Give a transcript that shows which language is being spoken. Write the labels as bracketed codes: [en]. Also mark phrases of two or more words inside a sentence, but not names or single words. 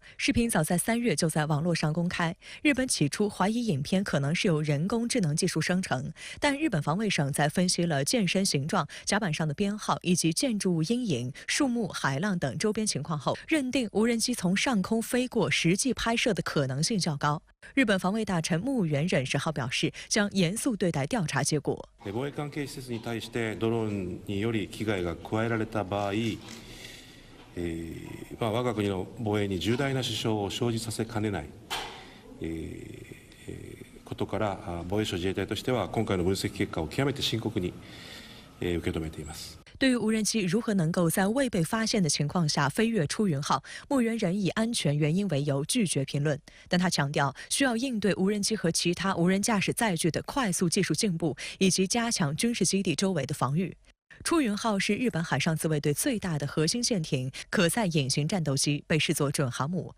[zh] 视频早在3月就在网络上公开。日本起初怀疑影片可能是由人工智能技术生成，但日本防卫省在分析了舰身形状、甲板上的编号以及建筑物阴影、树木、海浪等周边情况后，认定无人机从上空飞过实際拍摄的可能性较高。日本防卫大臣木原忍10号表示，将严肃对待调查结果。 [ja] 防衛関係施設に対してドローンにより危害が加えられた場合、我が国の防衛に重大な支障を生じさせかねないことから、防衛省自衛隊としては今回の分析結果を極めて深刻に受け止めています。 [zh] 对于无人机如何能够在未被发现的情况下飞越出云号，木原忍以安全原因为由拒绝评论。但他强调，需要应对无人机和其他无人驾驶载具的快速技术进步，以及加强军事基地周围的防御。出云号是日本海上自卫队最大的核心舰艇，可载隐形战斗机，被视作准航母。